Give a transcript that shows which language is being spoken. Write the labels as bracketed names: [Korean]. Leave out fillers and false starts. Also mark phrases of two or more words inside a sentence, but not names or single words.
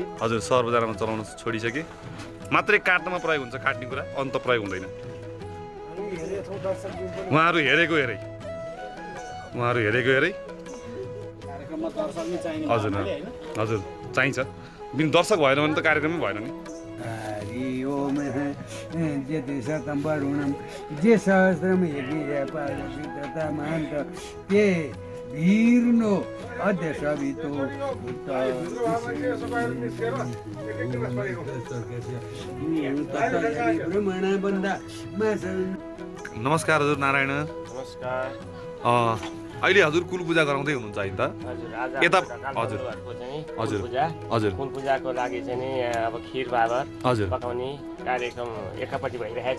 [Nepali] हजुर सहर बजारमा चलाउन छोडिसके मात्रै काट्नमा प्रयोग हुन्छ काट्ने कुरा अन्त प्रयोग हुँदैन उहाँहरू हेरेको हेरै कार्यक्रममा दर्शक नै चाहिने हजुर हजुर चाहिन्छ बिन दर्शक भएन भने त कार्यक्रमै भएन नि [Sanskrit] हरि ओम जति शतं वरुणं जे सहस्रम यज्ञपादसिद्धतामान्त ते वीर्नो अद्य सवितो ब्रह्मण बन्दा [Nepali] नमस्कार हजुर नारायण नमस्कार अहिले हजुर कुल पूजा गराउँदै हुनुहुन्छ है त हजुर आज यता हाम्रो हजुर ढकालहरूको चाहिँ हजुर पूजा हजुर कुल पूजाको लागि चाहिँ नि अब खिर बाबर हजुर पकाउने कार्यक्रम एकापट्टि भइरहेछ